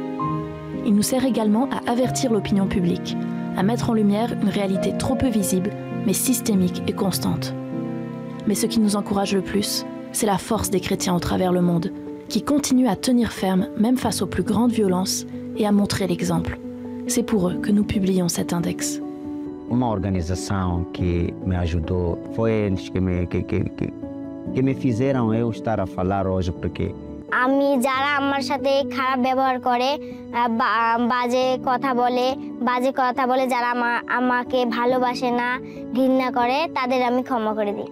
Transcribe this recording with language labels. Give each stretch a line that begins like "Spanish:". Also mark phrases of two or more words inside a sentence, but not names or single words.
French: Il nous sert également à avertir l'opinion publique, à mettre en lumière une réalité trop peu visible, mais systémique et constante. Mais ce qui nous encourage le plus, c'est la force des chrétiens au travers le monde, qui continuent à tenir ferme même face aux plus grandes violences et à montrer l'exemple. C'est pour eux que nous publions cet index.
Portuguese: Uma organização que me ajudou foi eles que me fizeram eu estar a falar hoje, porque
Bangla: আমি যারা আমার সাথে খারাপ ব্যবহার করে বাজে কথা বলে যারা আমাকে ভালোবাসে না ঘৃণা করে তাদের আমি ক্ষমা করে দিই